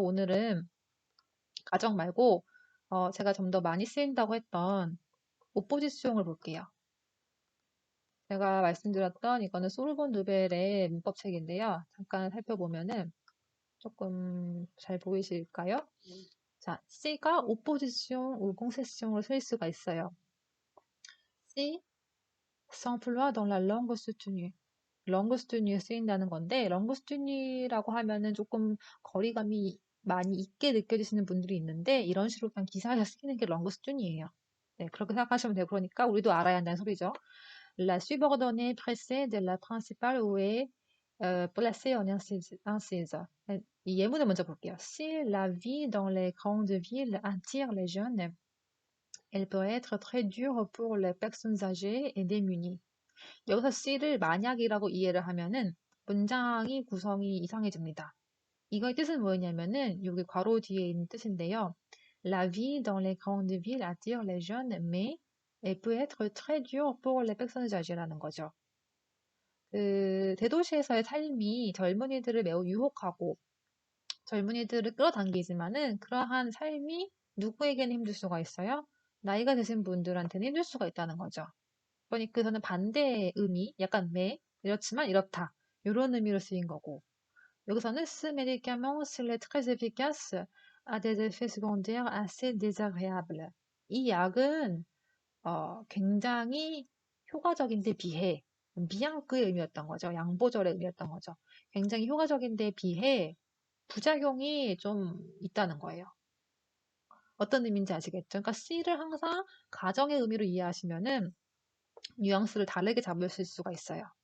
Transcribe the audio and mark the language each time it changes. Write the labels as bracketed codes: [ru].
[ko] 오늘은 가정 말고, 제가 좀 더 많이 쓰인다고 했던 오포지숑을 볼게요. 제가 말씀드렸던 이거는 소르본 누벨의 문법책인데요. 잠깐 살펴보면은 조금 잘 보이실까요? 자, C가 오포지숑, 우공세숑으로 쓰일 수가 있어요. [fr] C, s'emploie dans la langue soutenue. [ko] langue soutenue에 쓰인다는 건데, langue soutenue라고 하면은 조금 거리감이 많이 있게 느껴지시는 분들이 있는데, 이런 식으로 그냥 기사에서 쓰이는 게 langue soutenue예요. 네, 그렇게 생각하시면 돼요. 그러니까 우리도 알아야 한다는 소리죠. [fr] La subordonnée précède la principale ou est placée en incise. [ko] 이 예문을 먼저 볼게요. [fr] Si la vie dans les grandes villes attire les jeunes, elle peut être très dure pour les personnes âgées et démunies. [ko] 여기서 C를 만약이라고 이해를 하면은 문장이 구성이 이상해집니다. 이거의 뜻은 뭐였냐면은 여기 괄호 뒤에 있는 뜻인데요. [fr] La vie dans les grandes villes attire les jeunes, mais elle peut être très dure pour les personnes âgées [ko] 라는 거죠. 대도시에서의 삶이 젊은이들을 매우 유혹하고 젊은이들을 끌어당기지만은 그러한 삶이 누구에게는 힘들 수가 있어요? 나이가 드신 분들한테는 힘들 수가 있다는 거죠. 그러니까 그거는 반대의 의미, 약간 이렇지만 이렇다. 이런 의미로 쓰인 거고. 여기서는 [fr] ce médicament, s'il est très efficace, a des effets secondaires assez désagréables. [ko] 이 약은 굉장히 효과적인데 비해 미양의 의미였던 거죠. 양보절의 의미였던 거죠. 굉장히 효과적인데 비해 부작용이 좀 있다는 거예요. 어떤 의미인지 아시겠죠? 그러니까 C를 항상 가정의 의미로 이해하시면은 뉘앙스를 다르게 잡으실 수가 있어요.